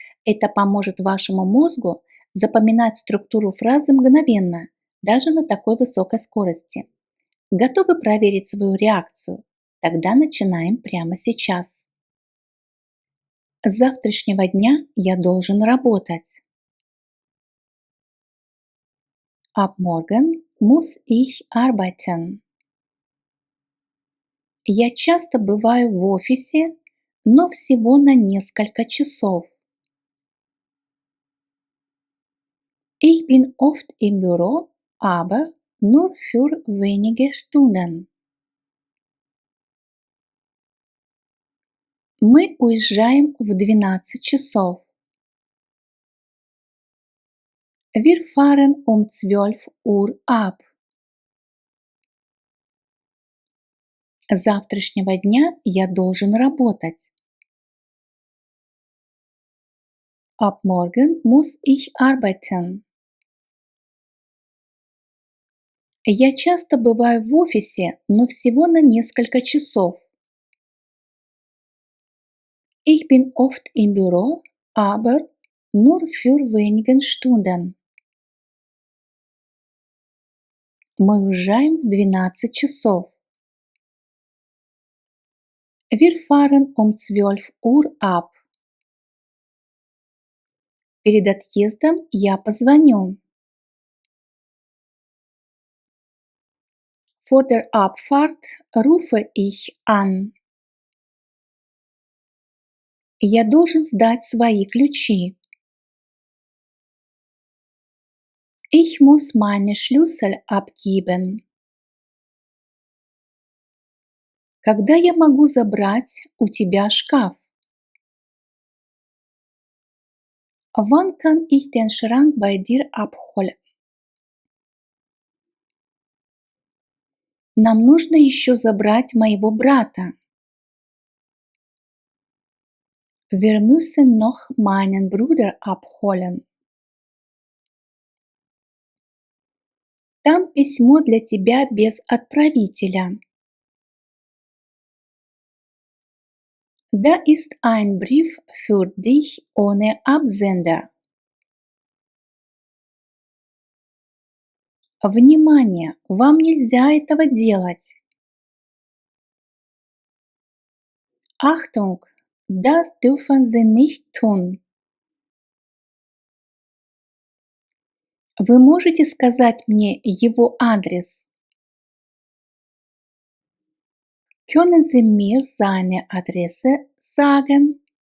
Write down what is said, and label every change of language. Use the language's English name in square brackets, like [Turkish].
[Russian] Это поможет вашему мозгу запоминать структуру фразы мгновенно, даже на такой высокой скорости. Готовы проверить свою реакцию? Тогда начинаем прямо сейчас. С завтрашнего дня я должен работать. [German] Ab morgen muss ich arbeiten. [Russian] Я часто бываю в офисе, но всего на несколько часов. [German] Ich bin oft im Büro, aber nur für wenige Stunden. [Russian] Мы уезжаем в 12 часов. [German] Wir fahren um 12 Uhr ab. [Russian] С завтрашнего дня я должен работать. [German] Ab morgen muss ich arbeiten. [Russian] Я часто бываю в офисе, но всего на несколько часов. [German] Ich bin oft im Büro, aber nur für wenige Stunden. [Russian] Мы уезжаем в 12 часов. [German] Wir fahren um 12 Uhr ab. [Russian] Перед отъездом я позвоню. [German] Vor der Abfahrt rufe ich an. [Russian] Я должен сдать свои ключи. [German] Ich muss meine Schlüssel abgeben. [Russian] Когда я могу забрать у тебя шкаф? [German] Wann kann ich den Schrank bei dir abholen? [Russian] Нам нужно еще забрать моего брата. [German] Wir müssen noch meinen Bruder abholen. [Russian] Там письмо для тебя без отправителя. [German] Da ist ein Brief für dich ohne Absender. [Russian] Внимание! Вам нельзя этого делать. [German] Achtung! Das dürfen Sie nicht tun. [Russian] Вы можете сказать мне его адрес? [German] Können Sie mir seine Adresse sagen?